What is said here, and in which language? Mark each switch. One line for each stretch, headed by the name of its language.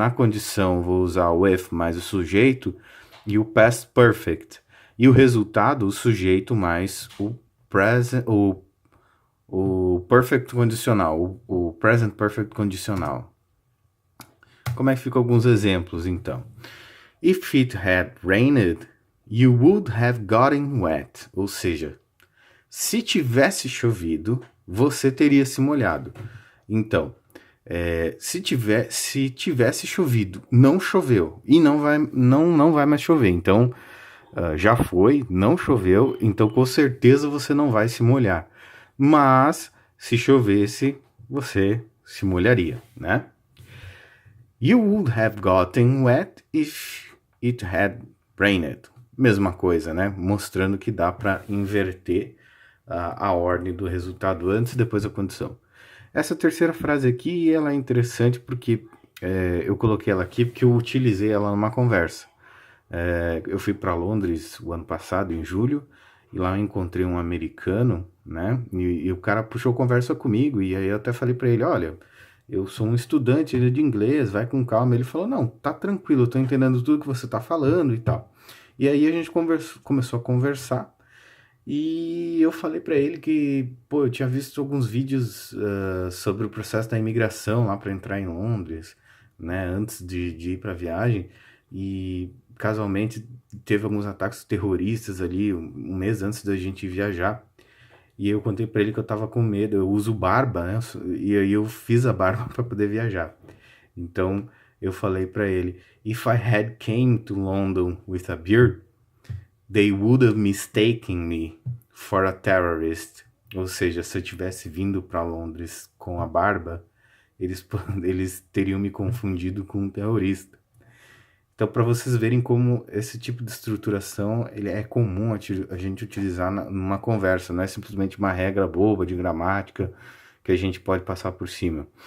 Portuguese: Na condição, vou usar o if mais o sujeito e o past perfect. E o resultado, o sujeito mais o present, o perfect condicional, o present perfect condicional. Como é que ficam alguns exemplos, então?
English: If it had rained, you would have gotten wet.
Portuguese: Ou seja, se tivesse chovido, você teria se molhado. Então, se tivesse chovido, não choveu e não vai mais chover. Então, já foi, não choveu, então com certeza você não vai se molhar. Mas, se chovesse, você se molharia, né?
English: You would have gotten wet if it had rained.
Portuguese: Mesma coisa, né? Mostrando que dá para inverter a ordem do resultado antes e depois da condição. Essa terceira frase aqui, ela é interessante porque eu coloquei ela aqui porque eu utilizei ela numa conversa. Eu fui para Londres o ano passado, em julho, e lá eu encontrei um americano, né? E o cara puxou conversa comigo, e aí eu até falei para ele, olha, eu sou um estudante de inglês, vai com calma. Ele falou, não, tá tranquilo, eu tô entendendo tudo que você tá falando e tal. E aí a gente começou a conversar, e eu falei para ele que, pô, eu tinha visto alguns vídeos sobre o processo da imigração lá para entrar em Londres, né, antes de ir para a viagem, e casualmente teve alguns ataques terroristas ali um mês antes da gente viajar. E eu contei para ele que eu tava com medo, eu uso barba, né, e aí eu fiz a barba para poder viajar. Então eu falei para ele,
English: if I had came to London with a beard, they would have mistaken me for a terrorist.
Portuguese: Ou seja, se eu tivesse vindo para Londres com a barba, eles teriam me confundido com um terrorista. Então, para vocês verem como esse tipo de estruturação ele é comum a gente utilizar numa conversa, não é simplesmente uma regra boba de gramática que a gente pode passar por cima.